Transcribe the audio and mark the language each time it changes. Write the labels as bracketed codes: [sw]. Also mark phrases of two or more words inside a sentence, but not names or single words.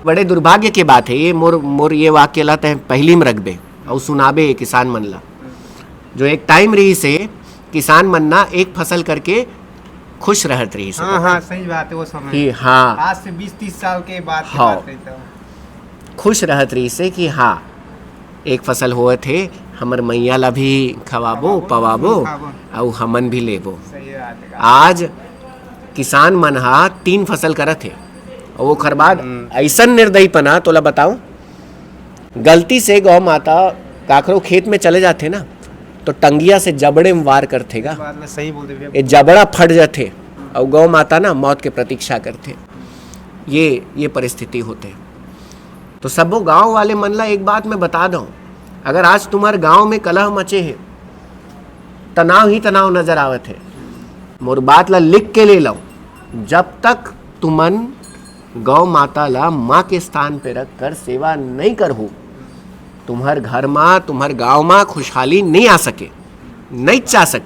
[hne] बड़े दुर्भाग्य के बात है ये। मोर ये वाक्य ला तय पहली में रख दे और सुनाबे किसान मन ला, जो एक टाइम रही से किसान मन ना एक फसल करके खुश रहत रही से। हाँ सही बात है। वो समय कि हाँ आज से 20-30 साल के बाद की हाँ, बात रही तो खुश रहत रही से कि हाँ एक फसल हुए थे, हमर मैया ला भी खवाबो पवाबो और हमन भी लेबो। सही बात है। आज किसान मन हा 3 फसल करत है और वो खरबाद ऐसन निर्दयीपना तोला बताऊं, गलती से गौ माता काकरो खेत में चले जाते ना तो टंगिया से जबड़े में वार करतेगा, बात में सही बोलते भैया। ये जबड़ा फट जाते और गौ माता ना मौत के प्रतीक्षा करते। ये परिस्थिति होते। तो सबो गांव वाले मन ला एक बात मैं बता दूं, अगर आज तुम्हारे गांव में कलह मचे है, तनाव ही तनाव नजर आवत है, मोर बात ला लिख के ले लो, जब तक तुमन गौ माता ला माँ के स्थान पे रख कर सेवा नहीं करहु, तुम्हार घर में तुम्हार गांव में खुशहाली नहीं आ सके, नहीं चाह सके।